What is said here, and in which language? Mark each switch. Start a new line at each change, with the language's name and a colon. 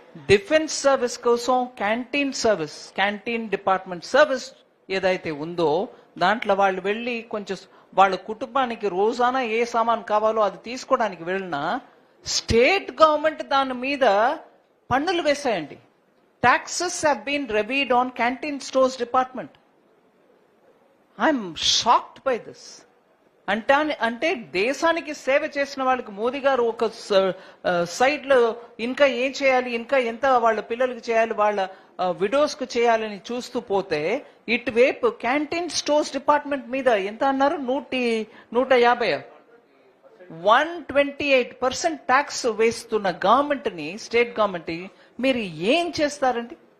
Telugu: Defence service కోసం canteen department service ఏదైతే ఉందో దాంట్లో వాళ్ళు వెళ్ళి కొంచెం వాళ్ళ కుటుంబానికి రోజానా ఏ సామాన్ కావాలో అది తీసుకోవడానికి వెళ్ళినా స్టేట్ గవర్నమెంట్ దాని మీద పన్నులు వేశాయండి.
English: Taxes have been levied on canteen stores department. I'm shocked by this.
Telugu: అంటే దేశానికి సేవ చేసిన వాళ్ళకి మోదీ గారు ఒక సైడ్ లో ఇంకా ఏం చేయాలి, ఇంకా ఎంత వాళ్ళ పిల్లలకి చేయాలి, వాళ్ళ విడోస్ కు చేయాలని చూస్తూ పోతే ఇటువైపు క్యాంటీన్ స్టోర్స్ డిపార్ట్మెంట్ మీద ఎంత అన్నారు, 150 128% ట్యాక్స్ వేస్తున్న గవర్నమెంట్ ని, స్టేట్ గవర్నమెంట్ మీరు ఏం చేస్తారండి?